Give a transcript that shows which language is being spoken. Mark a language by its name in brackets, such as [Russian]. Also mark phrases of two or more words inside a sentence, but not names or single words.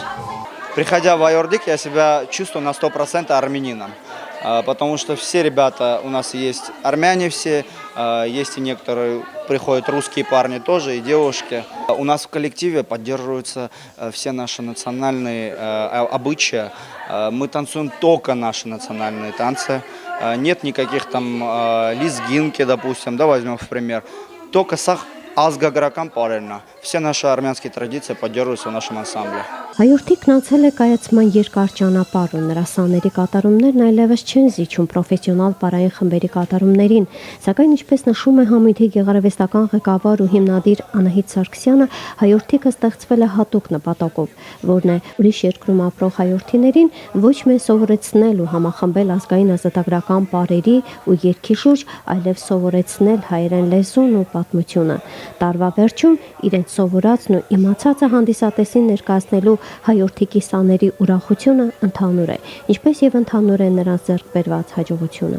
[Russian] Приходя в Айордик, я себя чувствую на 100% армянином, потому что все ребята у нас есть армяне все, есть и некоторые приходят русские парни тоже и девушки. У нас в коллективе поддерживаются все наши национальные обычаи. Мы танцуем только наши национальные танцы. Нет никаких там лезгинки, допустим, да, возьмем в пример. Только [Armenian] ազգագրական պարերն է։ [Russian] Все наши армянские традиции поддерживаются в нашем ансамбле։ [Armenian] Հայորդիկն անցել է կայացման երկար ճանապարհ ու նրա սաների կատարումներն այլևս չեն զիջում պրոֆեսիոնալ պարային խմբերի կատարումներին, սակայն ինչպես նշում է համույթի գեղարվեստական ղեկավար ու հիմնադիր Անահիտ Սարգսյանը, հայորդիկը ստեղծվել է հատուկ նպատակով, որն է ուրիշ երկրում ապրող հայորդիներին ոչ միայն սովորեցնել ու համախմբել ազգային ազատագրական պարերի ու երգի շուրջ, այլև սովորեցնել հայերեն լեզուն ու պատմությունը։ Տարվա վերջում իրենց սովորածն ու իմացածը հանդիսատեսին ներկայացնելու հայորդիկի սաների ուրախությունը ընդհանուր է, ինչպես եւ ընդհանուր է նրանց ձեռք բերված հաջողությունը։